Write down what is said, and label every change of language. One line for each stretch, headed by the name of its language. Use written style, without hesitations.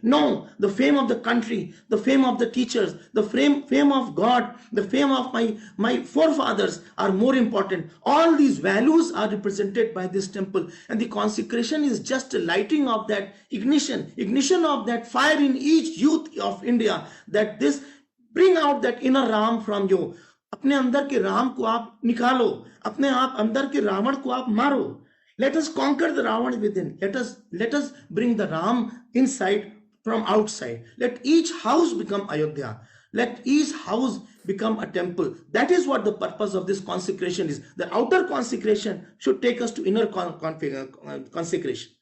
English: No, the fame of the country, the fame of the teachers, the fame of God, the fame of my forefathers are more important. All these values are represented by this temple, and the consecration is just a lighting of that ignition of that fire in each youth of India, that this bring out that inner Ram from you.
Hindi: अपने अंदर के राम को आप निकालो, अपने आप अंदर के रावण को आप मारो.
English: Let us conquer the Ravan within. Let us bring the Ram inside from outside. Let each house become Ayodhya. Let each house become a temple. That is what the purpose of this consecration is. The outer consecration should take us to inner consecration.